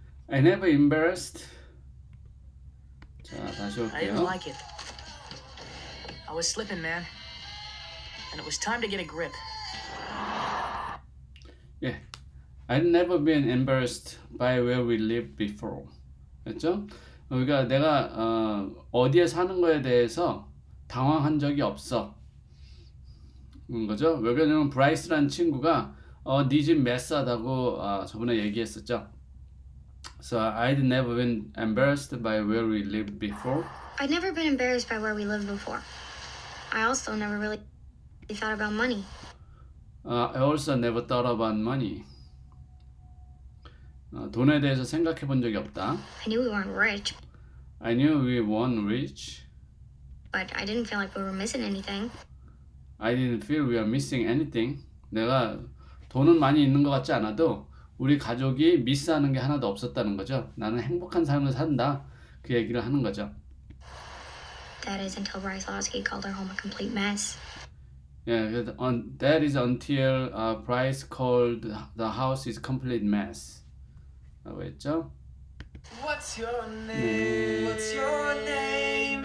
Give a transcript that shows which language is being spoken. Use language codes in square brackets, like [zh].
[en] I never embarrassed. [ko] 자, 다시 [en] I didn't [ko] 올게요. [en] like it. I was slipping, man. And it was time to get a grip. 예, I'd never been embarrassed by where we lived before. [ko] 그렇죠? 그러니까 내가 어디에 사는 거에 대해서 당황한 적이 없어. 거죠? 왜 그러냐면 브라이스라는 친구가 네 집 메스하다고 저번에 얘기했었죠. [en] So I'd never been embarrassed by where we lived before. I'd never been embarrassed by where we lived before. I also never really thought about money. I also never thought about money. [ko] 돈에 대해서 생각해 본 적이 없다. [en] I knew we weren't rich, I knew we weren't rich. but I didn't feel like we were missing anything. I didn't feel we are missing anything. [ko] 내가 돈은 많이 있는 것 같지 않아도 우리 가족이 미스하는 게 하나도 없었다는 거죠. 나는 행복한 삶을 산다. 그 얘기를 하는 거죠. [en] That is until Bryce Losky called our home a complete mess. Yeah, that is until Bryce called the house is complete mess. [ko] 라고 했죠. [en] What's your name? What's your name?